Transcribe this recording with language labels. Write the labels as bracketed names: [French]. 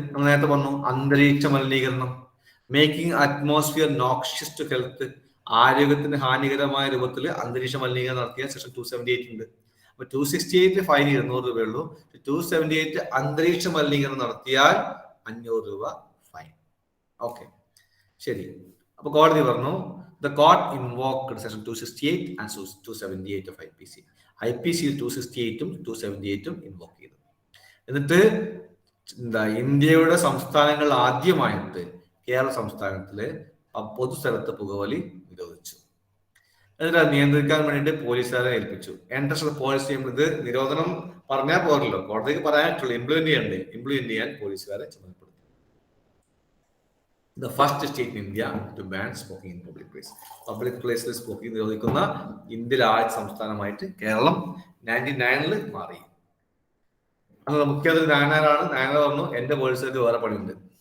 [Malayalam] നമ്മൾ നേരത്തെ പറഞ്ഞു, അന്തരീക്ഷ മലിനീകരണം, [English] making atmosphere noxious to health, [Malayalam] ആരോഗ്യത്തിന് ഹാനികരമായ രൂപത്തിൽ അന്തരീക്ഷ മലിനീകരണം നടത്തിയ സെക്ഷൻ 278 ഉണ്ട്. അപ്പൊ 268 ഫൈൻ 200 രൂപയുള്ളൂ. 278 അന്തരീക്ഷ മലിനീകരണം നടത്തിയാൽ 500 രൂപ ഫൈൻ. ഓക്കെ, ശരി. അപ്പൊ കോടതി പറഞ്ഞു, [English] the court invoked section 268 and 278 of IPC. [Malayalam] IPC 268 278 invoke ചെയ്തു. എന്നിട്ട് ഇന്ത്യയുടെ സംസ്ഥാനങ്ങൾ ആദ്യമായിട്ട് കേരള സംസ്ഥാനത്തില് പൊതുസ്ഥലത്ത് പുകവലി നിരോധിച്ചു. എന്നിട്ട് അത് നിയന്ത്രിക്കാൻ വേണ്ടിയിട്ട് പോലീസുകാരെ ഏൽപ്പിച്ചു. എൻട്രൻസ് പോളിസി ഇത് നിരോധനം പറഞ്ഞാൽ പോരല്ലോ, കോടതിക്ക് പറയാനായിട്ടുള്ളൂ. ഇംപ്ലിമെന്റ് ചെയ്യാൻ പോലീസുകാരെ ചുമതലപ്പെടുത്തി. [English] The first state in India to ban smoking in public place. [Malayalam] Public പ്ലേസിൽ സ്മോക്കിംഗ് നിരോധിക്കുന്ന ഇന്ത്യയിലെ ആദ്യ സംസ്ഥാനമായിട്ട് കേരളം 99 മാറി. അന്ന് മുഖ്യമന്ത്രി നായനാരാണ്. നായനാർ പറഞ്ഞു, എന്റെ പോലീസുകാർക്ക് വേറെ പണിയുണ്ട്.